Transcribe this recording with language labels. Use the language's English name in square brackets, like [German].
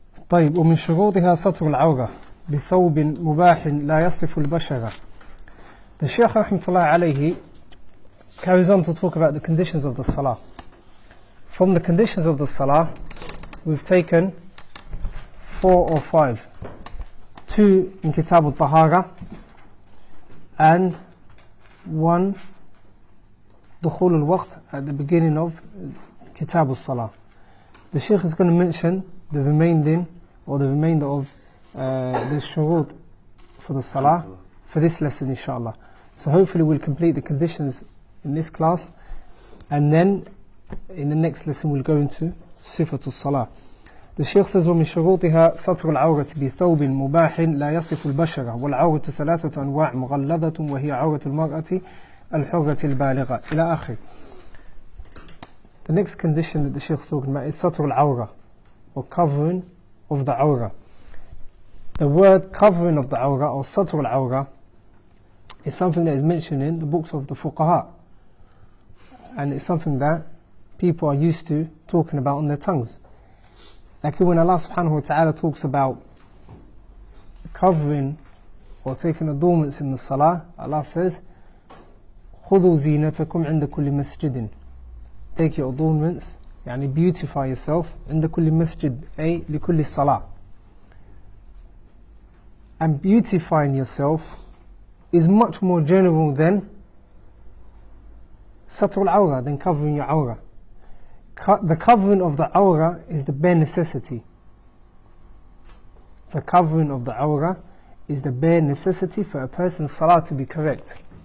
[Arabic] طيب، ومن شروطها ستر العورة بثوب مباح لا يصف البشرة. [English] The Shaykh rahmatullah alayhi carries on to talk about the conditions of the Salah. From the conditions of the Salah, we've taken 4 or 5. 2 in Kitab al-Tahara and 1 Dukhul al-Waqt at the beginning of Kitab al-Salah. The Shaykh is going to mention the remainder of the shurut for the Salah for this lesson, inshallah. So hopefully we'll complete the conditions in this class, and then in the next lesson we'll go into Sifatul Salah. The Shaykh says, [Arabic] وَمِن شُرُوطِهَا سَتْرُ الْعَوْرَةِ بِثَوْبٍ مُبَاحٍ لَا يَصِفُ الْبَشَرَ وَالْعَوْرَةُ 3 أنواع مغلظة وهي عورة المرأة الحرة البالغة إلى آخر. [English] The next condition that the Shaykh is talking about is سَتْرُ الْعَوْرَةِ, or covering of the awrah. The word covering of the awrah, or satr al-awrah, is something that is mentioned in the books of the fuqaha, and it's something that people are used to talking about on their tongues. Like when Allah subhanahu wa ta'ala talks about covering or taking adornments in the salah, Allah says, [Arabic] خُذُوا زِينَتَكُمْ عِنْدَ كُلِّ مَسْجِدٍ. [English] Take your adornments, [Arabic] يعني [English] beautify yourself [Arabic] عند كل مسجد أي لكل صلاة. [English] And beautifying yourself is much more general than satr al-awrah, than covering your awrah. The covering of the awrah is the bare necessity. The covering of the awrah is the bare necessity for a person's salah to be correct.